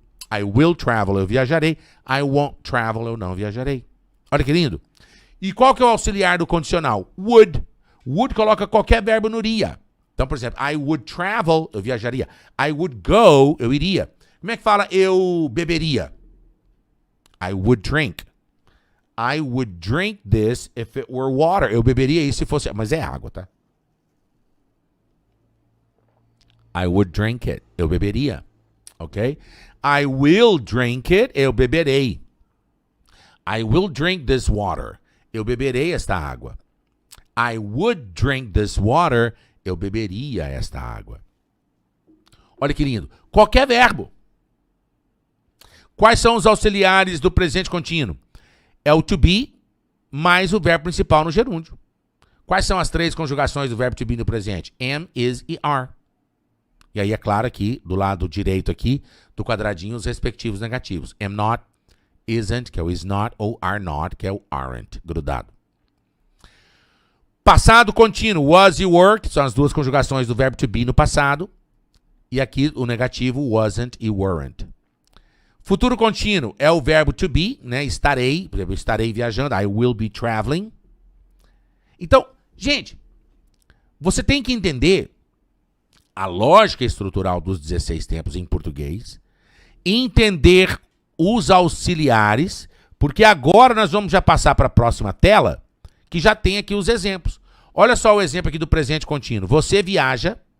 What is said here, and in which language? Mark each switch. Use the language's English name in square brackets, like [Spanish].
[English] I will travel, [Portuguese] eu viajarei. [English] I won't travel, [Portuguese] eu não viajarei. Olha que lindo. E qual que é o auxiliar do condicional? Would. Would coloca qualquer verbo no iria. Então, por exemplo, [English] I would travel, [Portuguese] eu viajaria. [English] I would go, [Portuguese] eu iria. Como é que fala eu beberia? [English] I would drink. I would drink this if it were water. [Portuguese] Eu beberia isso se fosse... Mas é água, tá? [English] I would drink it. [Portuguese] Eu beberia. [English] Ok? I will drink it. [Portuguese] Eu beberei. [English] I will drink this water. [Portuguese] Eu beberei esta água. [English] I would drink this water. [Portuguese] Eu beberia esta água. Olha que lindo. Qualquer verbo. Quais são os auxiliares do presente contínuo? É o to be mais o verbo principal no gerúndio. Quais são as 3 conjugações do verbo to be no presente? Am, is e are. E aí é claro aqui, do lado direito aqui, do quadradinho, os respectivos negativos. Am not, isn't, que é o is not, ou are not, que é o aren't, grudado. Passado contínuo, was e were, que são as 2 conjugações do verbo to be no passado. E aqui o negativo, wasn't e weren't. Futuro contínuo é o verbo to be, né? Estarei, por exemplo, estarei viajando. [English] I will be traveling. [Portuguese] Então, gente, você tem que entender a lógica estrutural dos 16 tempos em português, entender os auxiliares, porque agora nós vamos já passar para a próxima tela, que já tem aqui os exemplos. Olha só o exemplo aqui do presente contínuo. Você viaja,